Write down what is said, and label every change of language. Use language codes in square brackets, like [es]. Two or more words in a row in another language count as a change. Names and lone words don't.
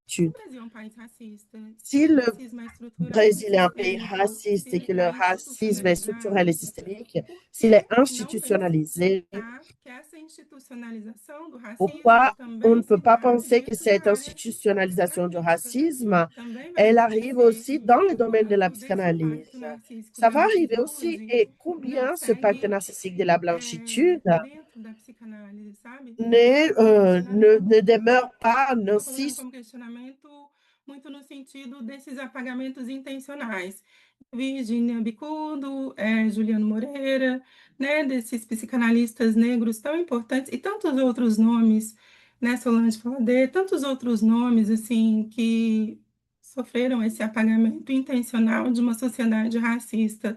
[fr] Si le Brésil est un pays raciste et que le racisme est structurel et systémique, s'il est institutionnalisé, pourquoi on ne peut pas penser que cette institutionnalisation du racisme, elle arrive aussi dans le domaine de la psychanalyse? Ça va arriver aussi. Et combien ce pacte narcissique de la blanchitude ne demeure pas nocif? [pt] Muito no sentido desses apagamentos intencionais. Virginia Bicudo, Juliano Moreira, né, desses psicanalistas negros tão importantes, e tantos outros nomes, né, Solange Fladé, tantos outros nomes, assim, que sofreram esse apagamento intencional de uma sociedade racista.